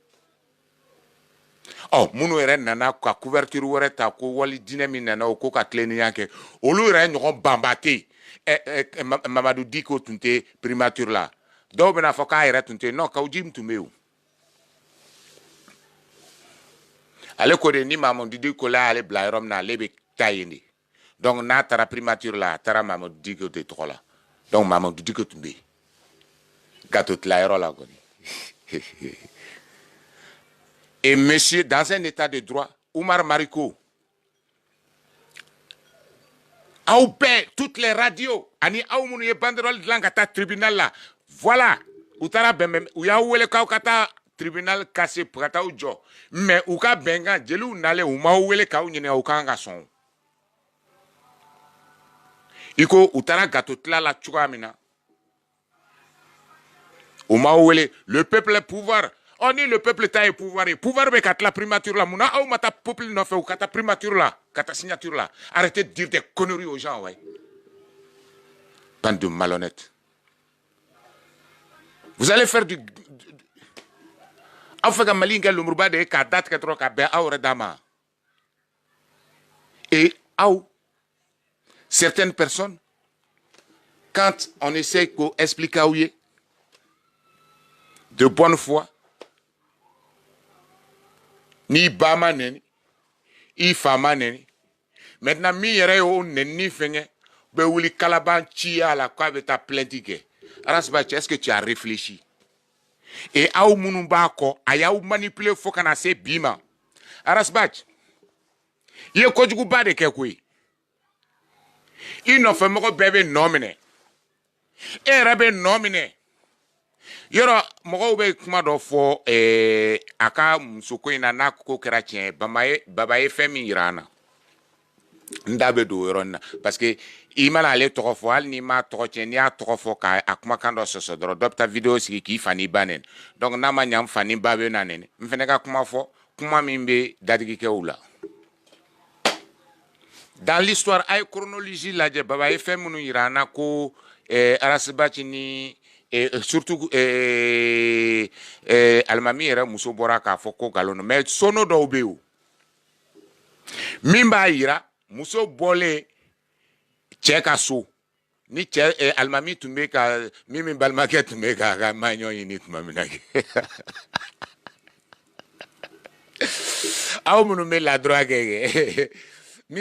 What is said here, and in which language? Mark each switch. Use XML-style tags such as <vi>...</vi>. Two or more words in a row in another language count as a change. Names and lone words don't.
<bm>minnu yɛrɛ nana ka couverture wɛrɛ ta ko wali dinɛ min nana o ko ka tilennenya kɛ olu yɛrɛ ɲɔgɔn banba tɛ yen Mamadou Diko tun tɛ primature la dɔw bɛna fɔ k'a yɛrɛ tun tɛ yen non Kawujim tun bɛ yen ale ko de ni Mamadou Diko la ale bila yɔrɔ min na ale bɛ taa yen de donc n'a taara primature la a taara Mamadou Diko de tɔgɔ la donc Mamadou Diko tun bɛ yen gâteau tilayɔrɔ la kɔni</bm> <fr>et monsieur dans un état de droit</fr> <bm>Oumar Mariko aw bɛɛ</bm> <fr>toutes les radios</fr> <bm>ani aw minnu ye banderole dilan ka taa tribunal la voilà u taara bɛnbɛn u y'aw wele k'aw ka taa tribunal cassé ka taa u jɔ mais u ka bɛnkan jeliw nalen u m'aw wele k'aw ɲininka u kan ka sɔn i ko u taara gâteau tila la cogoya min na u m'aw wele</bm> <fr>le peuple est pouvoir</fr> <bm>ni</bm> <fr>le peuple</fr> <bm>ta ye pouvoir ye pouvoir bɛ ka tila primature la munna aw ma taa peuple nɔfɛ u ka taa primature la ka taa signature la</bm> <fr>arrêtez de dire des conneries aux gens ouais bande de malhonnêtes vous allez faire du</fr> <bm>aw fɛ ka Mali kɛ lenburuba de ye k'a datigɛ dɔrɔn ka bɛn aw yɛrɛ d'a ma et aw</bm> <fr>certaines personnes quand on essaie</fr> <bm>ko expliquer aw ye</bm> <fr>de bonne foi</fr> <bm>ni ba ma neni i fa ma neni maintenant mi yɛrɛ y'o neni fɛngɛ bɛ wuli kalaban ci a la k'a bɛ taa plainte kɛ Arasbachi</bm> <fr>est-ce que tu as réfléchi</fr> <bm>et aw minnu b'a kɔ a y'aw manipuler fo kana se bi ma Arasbachi i ye kojuguba de kɛ koyi i nɔfɛmɔgɔ bɛɛ bɛ nɔ minɛ e yɛrɛ bɛ nɔ minɛ yɔrɔ mɔgɔw bɛ kuma dɔ fɔ a ka musoko in na n'a ko kɛra tiɲɛ baba ye fɛn min yira an na n da bɛ don o yɔrɔ in na</bm> <fr>parce que</fr> <bm>i mana ale tɔgɔ fɔ hali n'i m'a tɔgɔ tiɲɛ n'i y'a tɔgɔ fɔ k'a kumakan dɔ sɔsɔ dɔrɔn dɔ bɛ taa video sigi k'i fa n'i ba nɛni donc n'a ma ɲɛ n fa ni ba bɛ na nɛni n fana ka kuma fɔ kuma min bɛ dadigikɛw la</bm> <fr>dans l'histoire</fr> <bm>a ye chronologie lajɛ baba ye fɛn minnu yira an na ko Arasbachi ni surtout alimami yɛrɛ muso bɔra k'a fɔ ko nkalon don mais sono dɔw bɛ yen o min b'a yira muso bɔlen cɛ ka so ni cɛ alimami tun bɛ ka min balimakɛ tun bɛ k'a ka maɲɔ ɲini tuma min na aw minnu bɛ ladura kɛ min</bm>